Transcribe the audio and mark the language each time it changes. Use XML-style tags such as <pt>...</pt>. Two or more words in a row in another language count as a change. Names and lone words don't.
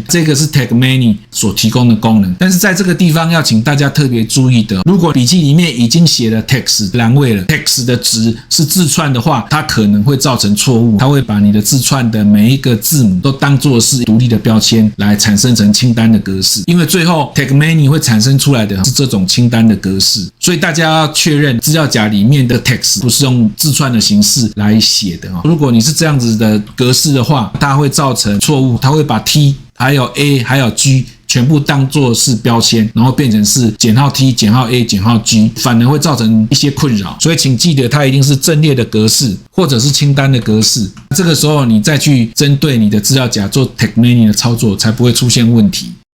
<zh>這個是 tag many 所提供的功能。但是在這個地方要請大家特別注意的，如果筆記裡面已經寫了 text 欄位了， text 的值是字串的話，它可能會造成錯誤，它會把你的字串的每一個字母都當作是獨立的標籤來產生成清單的格式。因為最後 tag many 會產生出來的是這種清單的格式，所以大家要確認資料夾裡面的 text 不是用字串的形式來寫的。如果你是這樣子的格式的話，它會造成錯誤，它會把 T 還有 A 還有 G 全部當作是標籤，然後變成是减號 T 減號 A 減號 G， 反而會造成一些困擾。所以請記得它一定是陣列的格式或者是清單的格式，這個時候你再去針對你的資料夾做 tag many 的操作，才不會出現問題。</zh>